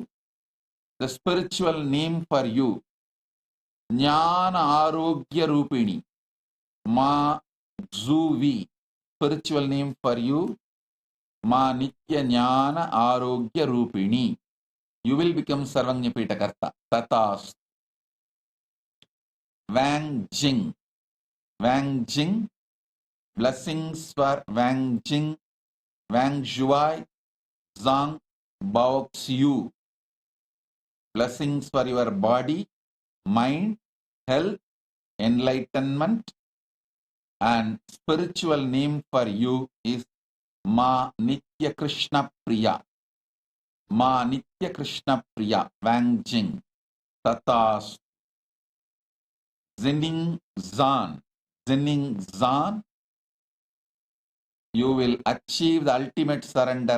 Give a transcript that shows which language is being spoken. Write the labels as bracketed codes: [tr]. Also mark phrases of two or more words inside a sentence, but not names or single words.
[en] The spiritual name for you. Jnana Arogya Rupini. Ma Zuvi. Spiritual name for you. Ma Nitya Jnana Arogya Rupini. You will become Sarvanyapita Karta. Tatas. Wang Jing. Wang Jing. Blessings for Wang Jing, Wang Zhuai, Zhang Bao Xiu. Blessings for your body, mind, health, enlightenment, and spiritual name for you is Ma Nitya Krishna Priya. Ma Nitya Krishna Priya, Wang Jing. Tatas. Zening Zan. Zening Zan. You will achieve the ultimate surrender.